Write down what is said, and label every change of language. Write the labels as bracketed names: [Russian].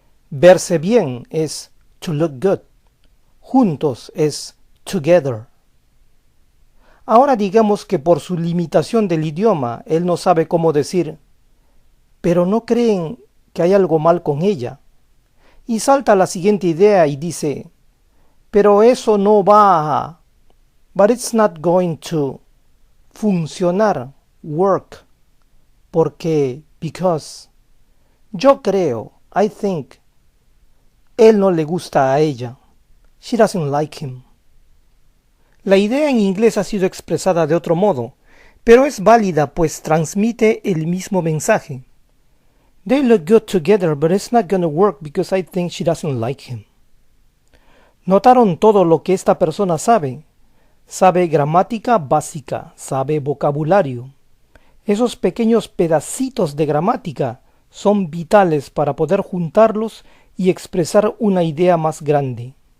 [Spanish] Verse bien es [English] to look good. [Spanish] Juntos es [English] together. [Spanish] Ahora digamos que por su limitación del idioma, él no sabe cómo decir "pero no creen que hay algo mal con ella". Y salta la siguiente idea y dice "pero eso no va a... [English] but it's not going to... [Spanish] funcionar, [English] work, [Spanish] porque [English] because. [Spanish] Yo creo, [English] I think. [Spanish] Él no le gusta a ella. [English] She doesn't like him. [Spanish] La idea en inglés ha sido expresada de otro modo, pero es válida pues transmite el mismo mensaje. [English] They look good together, but it's not gonna work because I think she doesn't like him. [Spanish] ¿Notaron todo lo que esta persona sabe? Sabe gramática básica, sabe vocabulario. Esos pequeños pedacitos de gramática son vitales para poder juntarlos y expresar una idea más grande.